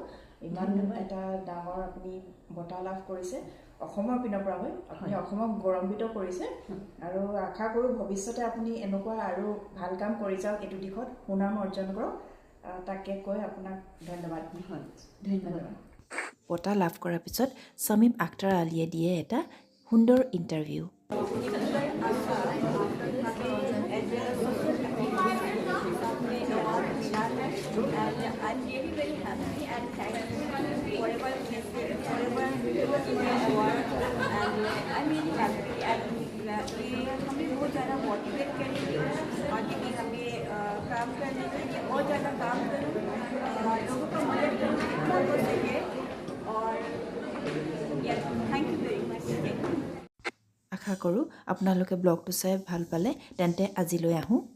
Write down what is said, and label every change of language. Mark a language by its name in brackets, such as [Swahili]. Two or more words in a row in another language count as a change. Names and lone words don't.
[Assamese] ইমান এটা ডাঙৰ আপুনি বঁটা লাভ কৰিছে অসমৰ পিনৰ পৰা হৈ, আপুনি অসমক গৌৰৱান্বিত কৰিছে। আৰু আশা কৰোঁ ভৱিষ্যতে আপুনি এনেকুৱা আৰু ভাল কাম কৰি যাওক, এইটো দিশত সুনাম অৰ্জন কৰক, তাকে কৈ আপোনাক ধন্যবাদ। ধন্যবাদ। বঁটা লাভ কৰাৰ পিছত শামীম আখতাৰ আলীয়ে দিয়ে এটা সুন্দৰ ইণ্টাৰভিউ। [English] I'm really very happy and thankful forever award, and I'm really happy and [Hindi] ये हमें बहुत ज़्यादा मोटिवेट करेंगे आगे भी हमें काम करने के लिए, और ज़्यादा काम करूँ, लोगों को मदद करूँ जितना हो सके। [English] और thank you very much. [Assamese] আশা কৰোঁ আপোনালোকে ব্লগটো চাই ভাল পালে। তেন্তে আজিলৈ আহোঁ।